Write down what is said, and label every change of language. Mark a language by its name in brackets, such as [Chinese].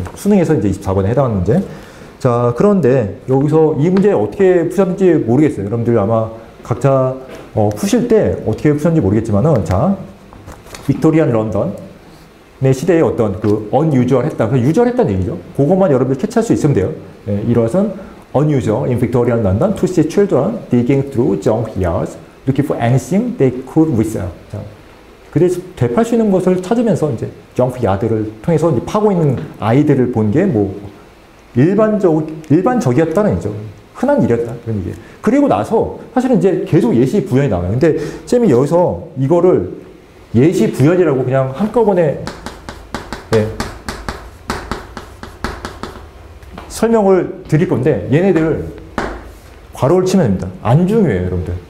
[Korean] 수능에서 이제 24번에 해당하는 문제. 자, 그런데 여기서 이 문제 어떻게 푸셨는지 모르겠어요. 여러분들 아마 각자 푸실 때 어떻게 푸셨는지 모르겠지만은, 자, 빅토리안 런던의 시대에 어떤 그 unusual 했다. 그 usual 했다는 얘기죠. 그것만 여러분들 캐치할 수 있으면 돼요. 예, 이것은 [English] unusual in Victorian London to see children digging through junk yards looking for anything they could resell. [Korean] 자, 그래서 되팔 수 있는 것을 찾으면서 이제 junk yard를 통해서 이제 파고 있는 아이들을 본 게 뭐 일반적이었다는 얘기죠. 흔한 일이었다. 그런 얘기예요. 그리고 나서 사실은 이제 계속 예시 부연이 나와요. 근데 쌤이 여기서 이거를 예시 부연이라고 그냥 한꺼번에 예, 설명을 드릴 건데 얘네들 괄호를 치면 됩니다. 안 중요해요, 여러분들.